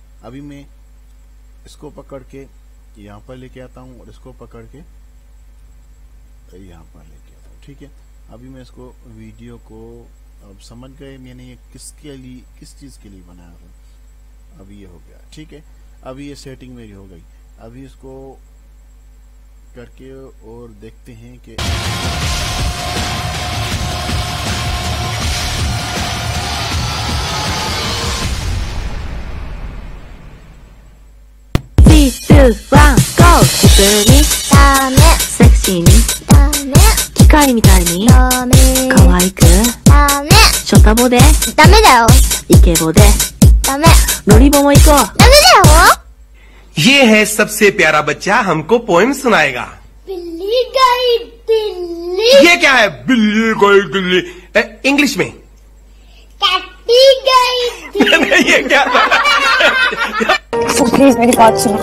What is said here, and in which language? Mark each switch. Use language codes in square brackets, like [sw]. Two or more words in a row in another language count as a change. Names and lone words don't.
[hi] अभी मैं इसको पकड़ के यहाँ पर लेके आता हूँ और इसको पकड़ के यहाँ पर लेके आता हूँ, ठीक है। अभी मैं इसको वीडियो को, अब समझ गए मैंने ये किसके लिए, किस चीज के लिए बनाया था। अभी ये हो गया, ठीक है। अभी ये सेटिंग मेरी हो गई। अभी इसको करके और देखते हैं कि [ja] 普通にダメ、セクシーにダメ、機械みたいにダメ、可愛くダメ、ショタボでダメだよ、イケボでダメ、ロリボも行こうダメだよ。 [hi] ये है सबसे प्यारा बच्चा, हमको पोएम सुनाएगा। बिल्ली गई दिल्ली, ये क्या है? बिल्ली गई दिल्ली। इंग्लिश में कैटी गई दिल्ली। ये क्या था? [en] sir please [hi] मेरी बात सुनो।